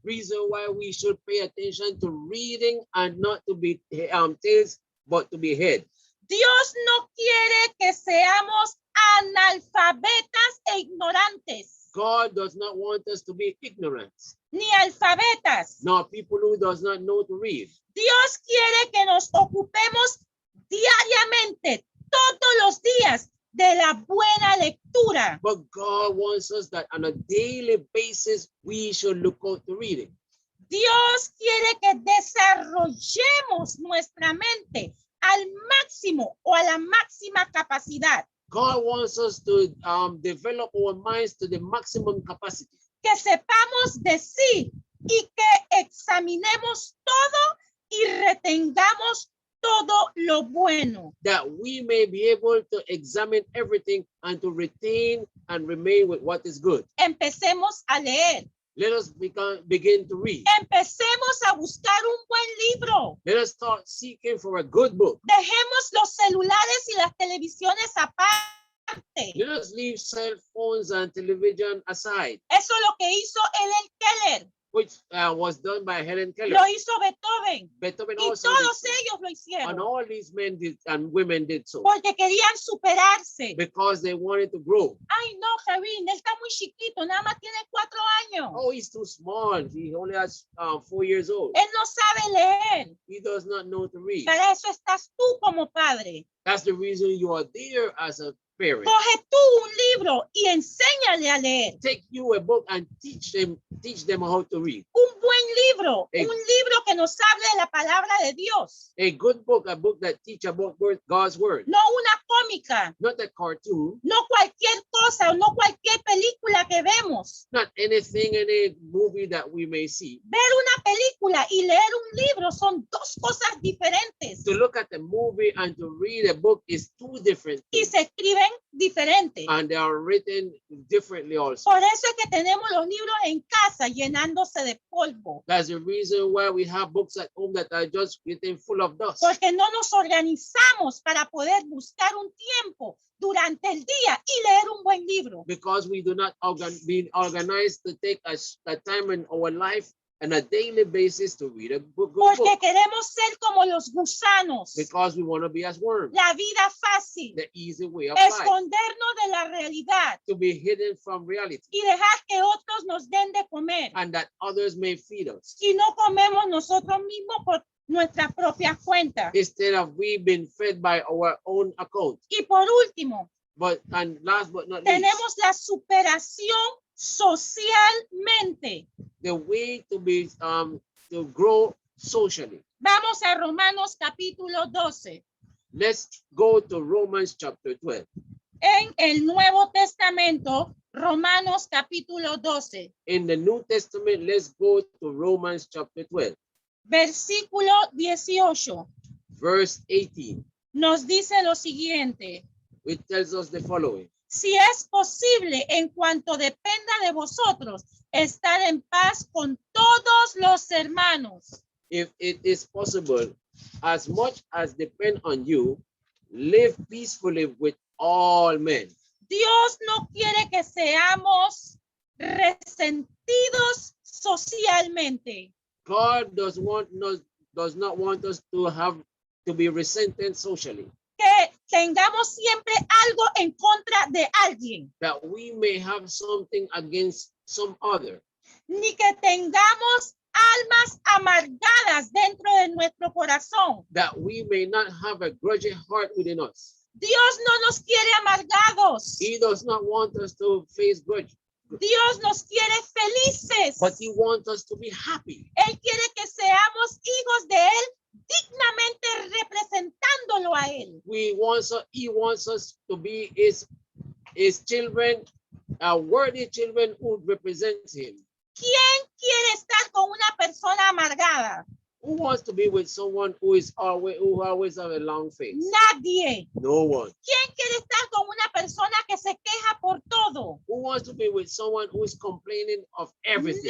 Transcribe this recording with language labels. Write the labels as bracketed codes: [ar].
[en] Reason why we should pay attention to reading and not to be tails, but to be head. [es] Dios no quiere que seamos analfabetas e ignorantes, [en] God does not want us to be ignorant, [es] ni alfabetas. [en] nor people who does not know to read. [es] Dios quiere que nos ocupemos diariamente, todos los días, de la buena lectura. [en] But God wants us that on a daily basis, we should look out to reading. [es] Dios quiere que desarrollemos nuestra mente al máximo o a la máxima capacidad. [en] God wants us to develop our minds to the maximum capacity. [es] Que sepamos decir y que examinemos todo y retengamos todo lo bueno. [en] That we may be able to examine everything and to retain and remain with what is good. [es] Empecemos a leer. [en] Let us begin to read. [es] Empecemos a buscar un buen libro. [en] Let us start seeking for a good book. [es] Dejemos los celulares y las televisiones aparte. [en] Let us leave cell phones and television aside, [es] Eso es lo que hizo Helen Keller, [en] which was done by Helen Keller. [es] lo hizo Beethoven [en] Beethoven [es] y [en] also did [es] todos [en] so. [es] ellos lo [en] And [es] hicieron [en] all these men did and women did so [es] porque querían superarse. [en] because they wanted to grow. [es] Ay, no, Kevin, él está muy chiquito, nada más tiene 4 años. [en] Oh, he's too small. He only has 4 years old. [es] Él no sabe leer. [en] He does not know to read. [es] Para eso estás tú como padre. [en] That's the reason you are there as a parent. [es] Coge tú un libro y enséñale a leer. [en] Take you a book and teach them how to read. [es] Un buen libro, [en] Hey. [es] un libro que nos hable de la palabra de Dios. [en] A good book, a book that teach about God's word, [es] No una cómica, [en] not a cartoon, [es] no cualquier cosa o no cualquier película que vemos. [en] not anything in a movie that we may see. [es] Ver una película y leer un libro son dos cosas diferentes [en] To look at a movie and to read a book is two different [es] y [en] things, [es] se escriben diferentes. [en] and they are written differently also. [es] Por eso es que tenemos los libros en casa llenándose de polvo, [en] That's the reason why we have books at home that are just getting full of dust. [es] porque no nos organizamos para poder buscar un tiempo durante el día y leer un buen libro. [en] Because we do not be organized to take a time in our life on a daily basis to read a good [es] Porque [en] book. [es] queremos ser como los gusanos, [en] Because we want to be as worms, [es] la vida fácil, [en] the easy way of life, [es] escondernos de la realidad [en] to be hidden from reality, [es] y dejar que otros nos den de comer. [en] and that others may feed us. [es] Y no comemos nosotros mismos por nuestra propia cuenta. [en] Instead of we being fed by our own account. [es] Y por último, [en] And last but not least, [es] tenemos la superación socialmente. [en] the way to be to grow socially. [es] Vamos a Romanos capítulo 12. [en] Let's go to Romans chapter 12. [es] En el Nuevo Testamento, Romanos capítulo 12, [en] In the New Testament, let's go to Romans chapter 12, [es] versículo 18. [en] verse 18. [es] Nos dice lo siguiente: [en] It tells us the following. [es] si es posible, en cuanto dependa de vosotros, estar en paz con todos los hermanos. [en] If it is possible, as much as depend on you, live peacefully with all men. [es] Dios no quiere que seamos resentidos socialmente. [en] God does not want us to be resented socially, [es] Que tengamos siempre algo en contra de alguien, [en] that we may have something against some other, [es] ni que tengamos almas amargadas dentro de nuestro corazón. [en] that we may not have a grudging heart within us. [es] Dios no nos quiere amargados. [en] He does not want us to face grudge, [es] Dios nos quiere felices. [en] but he wants us to be happy. [es] Él quiere que seamos hijos de Él dignamente representándolo a Él. [en] He wants us to be his children, worthy children who represent him. [es] ¿Quién quiere estar con una persona amargada? [en] Who wants to be with someone who always have a long face? [es] Nadie. [en] No one. [es] ¿Quién quiere estar con una persona que se queja por todo? [en] Who wants to be with someone who is complaining of everything?